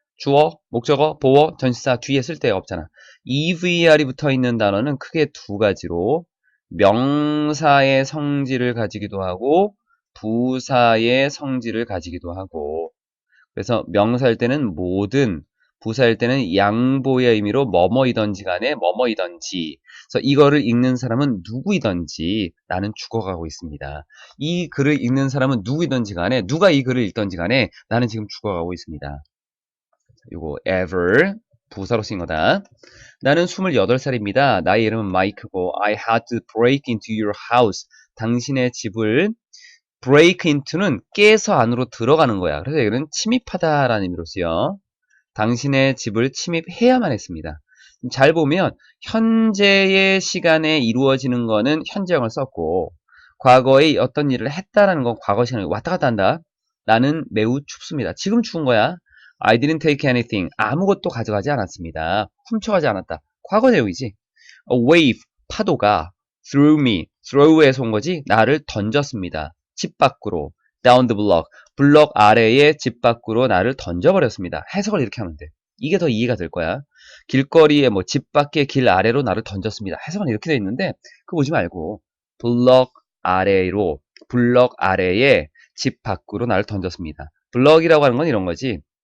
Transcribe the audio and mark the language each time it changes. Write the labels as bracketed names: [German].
[Korean] 주어, 목적어, 보어, 전치사 뒤에 쓸 데가 없잖아. EVR이 붙어 있는 단어는 크게 두 가지로 명사의 성질을 가지기도 하고 부사의 성질을 가지기도 하고, 그래서 명사일 때는 모든, 부사일 때는 양보의 의미로 뭐뭐이든지 간에 뭐뭐이든지. 그래서 이거를 읽는 사람은 누구이든지 나는 죽어가고 있습니다. 이 글을 읽는 사람은 누구이든지 간에, 누가 이 글을 읽든지 간에 나는 지금 죽어가고 있습니다. 요거 ever 부사로 쓰인 거다. 나는 28살입니다. 나의 이름은 마이크고 [English] I had to break into your house. [Korean] 당신의 집을 break into는 깨서 안으로 들어가는 거야. 그래서 이거는 침입하다라는 의미로 쓰여. 당신의 집을 침입해야만 했습니다. 잘 보면 현재의 시간에 이루어지는 거는 현재형을 썼고 과거에 어떤 일을 했다라는 건 과거 시간에 왔다 갔다 한다. 나는 매우 춥습니다. 지금 추운 거야. [English] I didn't take anything. [Korean] 아무것도 가져가지 않았습니다. 훔쳐가지 않았다. 과거 내용이지. [English] A wave, [Korean] 파도가 [English] threw me, [Korean] throw에서 온 거지. 나를 던졌습니다. 집 밖으로. [English] down the block, [Korean] 블럭 아래에 집 밖으로 나를 던져버렸습니다. 해석을 이렇게 하면 돼. 이게 더 이해가 될 거야. 길거리에 뭐 집 밖에 길 아래로 나를 던졌습니다. 해석은 이렇게 돼 있는데 그거 보지 말고 블럭 아래로, 블럭 아래에 집 밖으로 나를 던졌습니다. 블럭이라고 하는 건 이런 거지.